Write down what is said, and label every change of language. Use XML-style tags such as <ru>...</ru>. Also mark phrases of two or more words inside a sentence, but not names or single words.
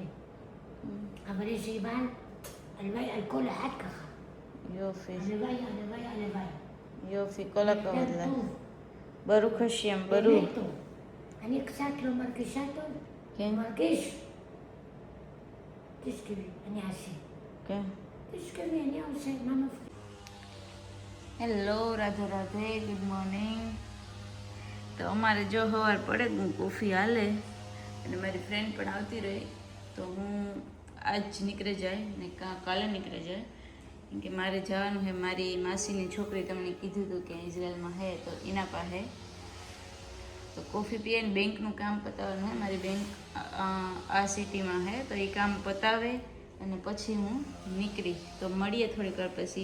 <he>אבל יש לי בעל, הלוואי על כל אחד ככה. יופי. הלוואי, הלוואי, הלוואי. יופי, כל הכבוד יותר לך. טוב. ברוך השם, ברוך. באמת טוב. אני קצת לא מרגישה טוב. כן. מרגיש. תשכבי, אני אעשה.</he> <gu>ઓકે.</gu> <hi>इसके लिए उसे मामा</hi> <gu>હેલો, રાધે રાધે,</gu> <en>good morning.</en> <gu>તો અમારે જો સવાર પડે હું કોફી હાલે અને મારી ફ્રેન્ડ પણ આવતી રહી તો હું આજ નીકળી જાય ને કાલે નીકળી જાય કેમ કે મારે જવાનું છે મારી માસીની છોકરી તમને કીધું હતું કે ઇઝરાયલમાં છે તો એના પાસે તો કોફી પીએ ને બેંકનું કામ પતાવવાનું હોય મારી બેંક આ સિટીમાં છે તો એ કામ પતાવે અને પછી હું નીકળી તો મળીએ થોડીક વાર પછી.</gu>